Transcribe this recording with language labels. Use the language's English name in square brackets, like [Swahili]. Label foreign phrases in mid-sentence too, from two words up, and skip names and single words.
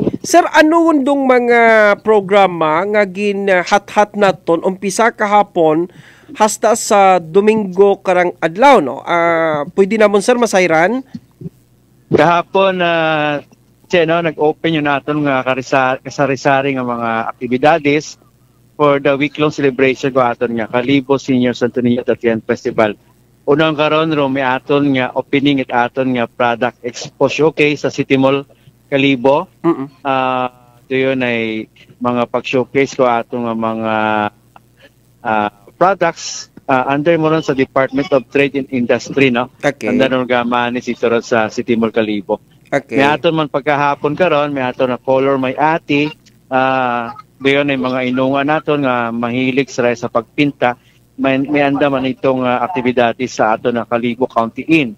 [Aklanon] Sir, ano undong mga programa nga ginhat-hat naton umpisa kahapon hasta sa Domingo karang adlaw, no? Pwede namon sir masayran? Kahapon Che, no, nag-open yun naton nga kasari-sari nga mga aktibidades [English] for the week-long celebration [Aklanon] ko aton nga Kalibo Senior Santo Niño Ati-Atian Festival. Unang karon ro may aton nga opening at aton nga [English] product expo showcase [Aklanon] sa City Mall Kalibo. Ito yun ay mga pag-showcase ko atong mga products under mo ron sa Department of Trade and Industry, no? Okay. Ang danong ito ron sa City Mall Kalibo. Okay. May aton man pagkahapon karon, may aton na color may ati. Doon ay mga inungan naton nga mahilig sa pagpinta. May andaman itong aktibidades sa aton na Kalibo County Inn.